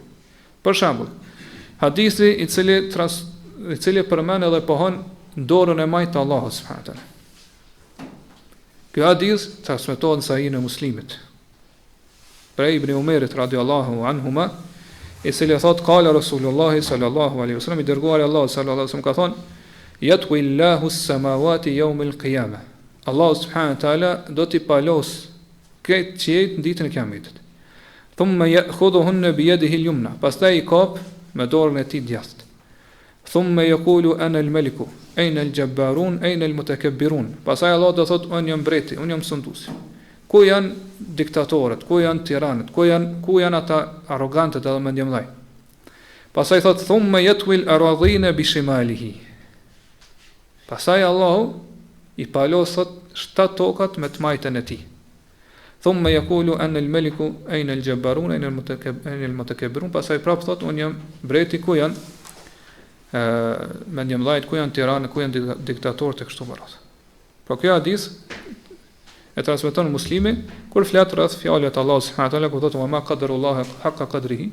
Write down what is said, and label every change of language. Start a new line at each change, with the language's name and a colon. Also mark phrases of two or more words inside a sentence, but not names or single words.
Albanian: Për shembull, hadithi i cili përmend edhe pohon dorën e majtë të Allahut
Arabic: سبحانه وتعالى.
Albanian: Ky hadith transmetohet në Sahihin e Muslimit. Prej Ibn Umerit
Arabic: رضي الله عنهما,
Albanian: i cili thot
Arabic: قال رسول الله صلى الله عليه وسلم,
Albanian: i dërguari Allahu
Arabic: صلى الله عليه وسلم
Albanian: ka thonë:
Arabic: "يطوي الله السماوات يوم القيامة."
Albanian: Allahu
Arabic: سبحانه وتعالى
Albanian: do t'i palos këtë qiejt në ditën e Kiametit.
Arabic: ثم يأخذهن بيده اليمنى,
Albanian: pastaj I kap me dorën e tij djathtë.
Arabic: ثم يقول أنا الملك أين الجبارون أين المتكبرون.
Albanian: Pastaj Allah do thotë unë jam mbreti, unë jam sunduesi. Ku janë diktatorët, ku janë tiranët, ku janë ata arrogantët edhe mendjemdhaj. Pastaj thotë
Arabic: ثم يطوي الأرضين بشماله.
Albanian: Pastaj Allahu I palos thot 7 tokat me të majtën e tij.
Arabic: ثم يقول أنا الملك أين الجبارون أين المتكبرون.
Albanian: Pastaj prap thot unë jam mbreti, ku janë mendjemdhajt, ku janë tiranë, ku janë diktatorët e kështu me radhë. Por kjo hadith e transmeton muslimi kur flet rreth fjalët e Allahut
Arabic: سبحانه وتعالى,
Albanian: ku thotë
Arabic: ما قدروا الله حق قدره.